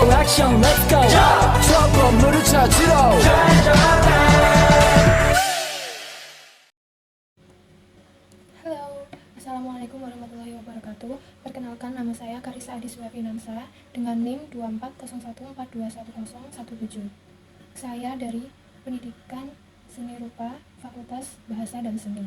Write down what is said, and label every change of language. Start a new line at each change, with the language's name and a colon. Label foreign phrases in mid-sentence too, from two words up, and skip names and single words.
Korean: 액션
English: let's go
Korean: 저 건물을 찾으러
Arabic: Halo, السلام عليكم ورحمة الله وبركاته.
Indonesian: Perkenalkan, nama saya Karissa Adiswa Finansa dengan NIM 2401421017. Saya dari Pendidikan Seni Rupa Fakultas Bahasa dan Seni.